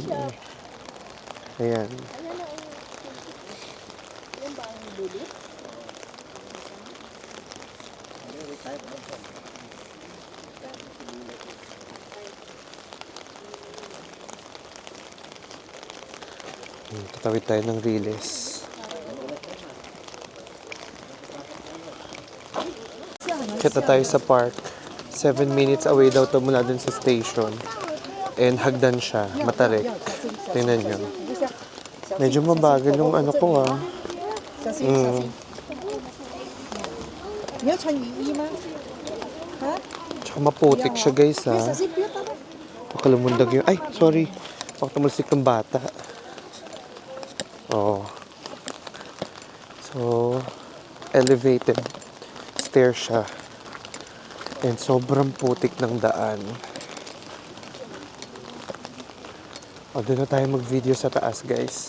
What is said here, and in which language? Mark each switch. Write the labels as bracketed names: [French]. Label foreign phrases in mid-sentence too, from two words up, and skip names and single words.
[Filipino] Ayan. Tatawid tayo ng Riles. Kita tayo sa park. [English] 7 minutes away [Filipino] daw to mula dun sa station. And hagdan siya, Matarik. Tingnan nyo. Medyo mabagal yung ano ko ah. [Chinese] 小心小心。你要穿雨衣吗？啊？ [Filipino] Tsaka maputik siya guys [Chinese] 小 ah. 心不要打到。 [Filipino] Pakalumundag yun. Ay, sorry. Baka tumalsik ng bata. Oo. So, elevated stair siya. And sobrang putik ng daan. O, doon na tayo mag-video sa taas, guys.